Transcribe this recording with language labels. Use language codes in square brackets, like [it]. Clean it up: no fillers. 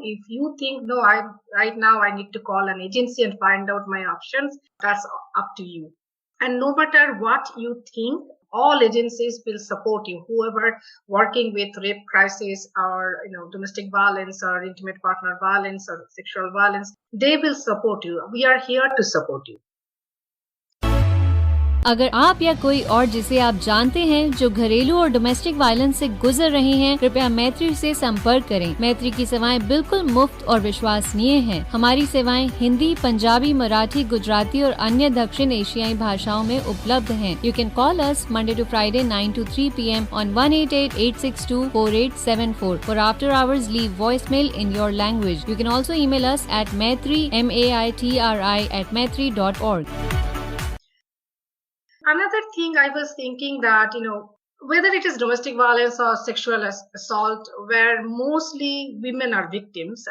[en] If you think, no, I right now I need to call an agency and find out my options, that's up to you. And no matter what you think, all agencies will support you. Whoever working with rape crisis or domestic violence or intimate partner violence or sexual violence, they will support you. We are here to support you. [hi] अगर आप या कोई और जिसे आप जानते हैं जो घरेलू और डोमेस्टिक वायलेंस से गुजर रहे हैं, कृपया मैत्री से संपर्क करें। मैत्री की सेवाएं बिल्कुल मुफ्त और विश्वसनीय हैं। हमारी सेवाएं हिंदी, पंजाबी, मराठी, गुजराती और अन्य दक्षिण एशियाई भाषाओं में उपलब्ध हैं। [en] You can call us Monday to Friday 9 to 3 p.m. on 188-862-4874. For after hours, leave voicemail in your language. You can also email us at maitri, maitri@maitri.org. Another thing I was thinking that, whether it is domestic violence or sexual assault, where mostly women are victims.